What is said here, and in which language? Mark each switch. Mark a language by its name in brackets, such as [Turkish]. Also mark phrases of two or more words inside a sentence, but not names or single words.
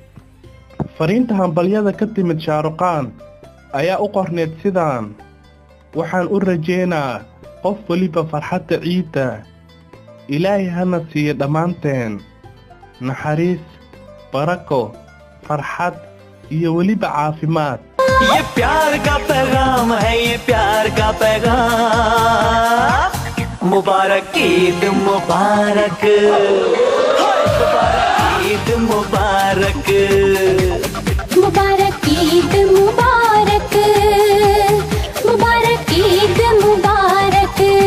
[Somali] Fariinta hambalyada ka timid Shah Rukh Khan ayaa u qorneed sidaan: waxaan u rajeynaa qof waliba farxadda ciida. Ilaahay hana siiyo dhammaanteen naxariis, barako, farxad iyo waliba caafimaad. [Hindi] ये प्यार का पैगाम है, ये प्यार का पैगाम. मुबारक ईद मुबारक मुबारक ईद मुबारक मुबारक ईद मुबारक मुबारक ईद मुबारक.